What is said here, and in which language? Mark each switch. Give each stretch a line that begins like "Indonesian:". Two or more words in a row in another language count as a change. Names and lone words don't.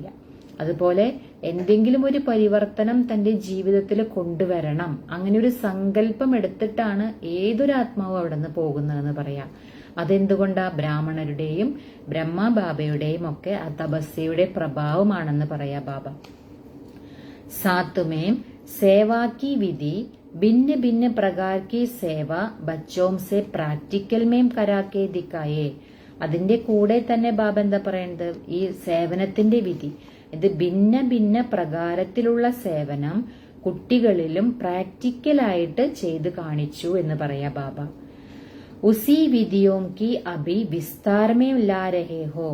Malayalam: അതുപോലെ എന്തെങ്കിലും ഒരു പരിവർത്തനം തന്റെ ജീവിതത്തിൽ കൊണ്ടുവരണം, അങ്ങനെ ഒരു സങ്കല്പം എടുത്തിട്ടാണ് ഏതൊരു ആത്മാവും അവിടെ നിന്ന് പോകുന്നതെന്ന് പറയാം. അതെന്തുകൊണ്ടാ? ബ്രാഹ്മണരുടെയും ബ്രഹ്മബാബയുടെയും ഒക്കെ ആ തപസ്യയുടെ പ്രഭാവമാണെന്ന് പറയാ ബാബ.
Hindi: साथमें सेवा की विधि भिन्न भिन्न प्रकार की सेवा बच्चों से प्रैक्टिकल में करा के दिखाए.
Malayalam: അതിന്റെ കൂടെ തന്നെ ബാബ എന്താ പറയുന്നത്? ഈ സേവനത്തിന്റെ വിധി, ഇത് ഭിന്ന പ്രകാരത്തിലുള്ള സേവനം കുട്ടികളിലും പ്രാക്ടിക്കലായിട്ട് ചെയ്ത് കാണിച്ചു എന്ന് പറയാ ബാബ.
Hindi: उसी विधियों की अभी विस्तारमें ला रहे हो.